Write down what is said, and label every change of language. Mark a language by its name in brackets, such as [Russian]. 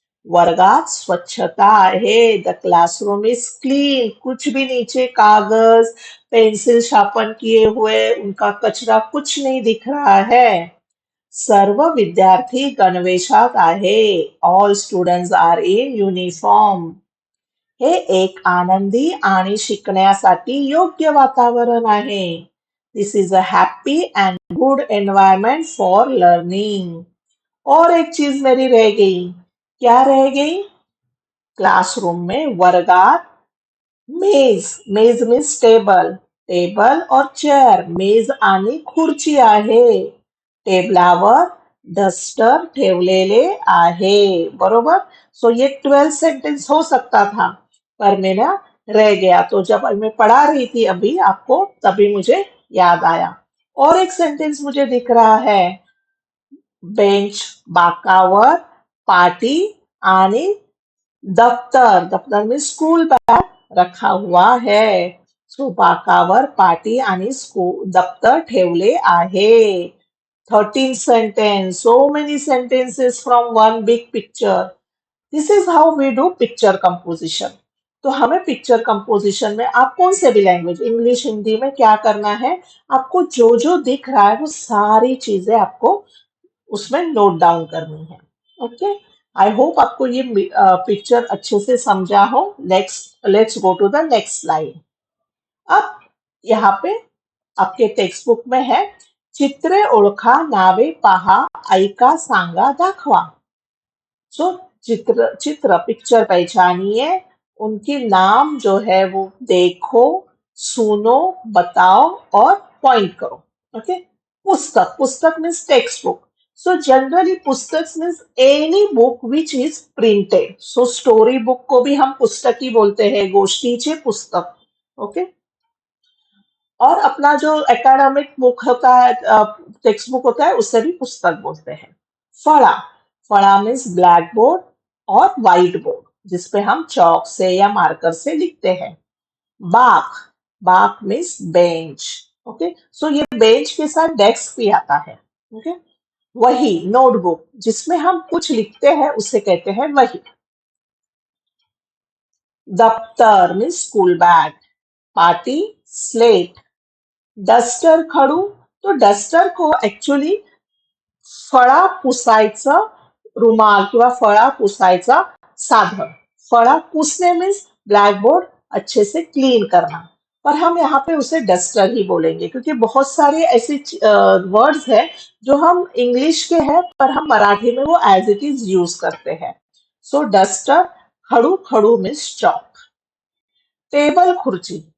[Marathi] वर्गात स्वच्छता आहे. [English] The classroom is clean. [Hindi] कुछ भी नीचे कागज, पेंसिल शार्पन किए हुए, उनका कचरा कुछ नहीं दिख रहा है. [Marathi] सर्व विद्यार्थी गणवेशात आहे. [English] All students are in uniform. [Marathi] हे एक आनंदी आणि शिकण्यासाठी योग्य वातावरण आहे. [English] This is a happy and good environment for learning. [Hindi] और एक चीज मेरी रह गई. क्या रह गई? क्लासरूम में, वर्गात मेज, मेज मीन्स टेबल, टेबल और चेअर, [Marathi] मेज आणि खुर्ची आहे. टेबलावर डस्टर ठेवलेले आहे. बरोबर. [Hindi] सो ये 12 सेंटेंस हो सकता था पर मैंने रह गया। तो जब मैं पढ़ा रही थी अभी आपको, तभी मुझे याद आया। और एक सेंटेंस मुझे दिख रहा है, बेंच [Marathi] बाकावर पाटी आणि दफ्तर, [Hindi] दफ्तर में स्कूल बॅग रखा हुआ है. [Marathi] सो बाकावर पाटी आणि स्कूल दफ्तर ठेवले आहे. [English] 13 sentence, so many sentences from one big picture. This is how we do picture composition. [Hindi] तो हमें पिक्चर कंपोजिशन में आप कौन से भी लैंग्वेज, इंग्लिश हिंदी में क्या करना है, आपको जो जो दिख रहा है वो सारी चीजें आपको उसमें नोट डाउन करनी है. ओके, आई होप आपको ये पिक्चर अच्छे से समझा हो. [English] Let's go to the next slide. [Hindi] अब यहाँ पे आपके टेक्स्ट बुक में है, [Marathi] चित्रे ओळखा नावे पहा ऐका सांगा दाखवा. [Hindi] सो चित्र चित्र पिक्चर पहचानिए, उनके नाम जो है वो देखो, सुनो, बताओ और पॉइंट करो. [English] Okay, पुस्तक, पुस्तक means text book. So generally पुस्तक means any book which is printed. [Hindi] So story book को भी हम पुस्तक ही बोलते हैं, [Marathi] गोष्टीचे पुस्तक. [Hindi] ओके, और अपना जो एकेडमिक बुक होता है, टेक्स्ट बुक होता है, उससे भी पुस्तक बोलते हैं. फड़ा, फड़ा मीन्स ब्लैक बोर्ड और व्हाइट बोर्ड जिसपे हम चौक से या मार्कर से लिखते हैं. बाक, बाक मीन्स बेंच. ओके, सो ये बेंच के साथ डेस्क भी आता है. ओके, वही नोटबुक जिसमें हम कुछ लिखते हैं उसे कहते हैं वही. [English] दफ्तर means school bag. पाटी slate. [Marathi] डस्टर खडू, [Hindi] तो डस्टर को ऍक्च्युली [Marathi] फळा पुसायचं रुमाल किंवा फळा पुसायचा साधन. [Hindi] फळा पुसने मीन्स ब्लैकबोर्ड अच्छे से क्लीन करना, पर हम यहाँ पे उसे डस्टर ही बोलेंगे क्योंकि बहुत सारे ऐसे वर्ड्स हैं जो हम इंग्लिश के हैं पर हम मराठी में वो एज इट इज यूज करते हैं. सो डस्टर. [Marathi] खड़ू, खड़ू मीन्स चौक. टेबल खुर्ची.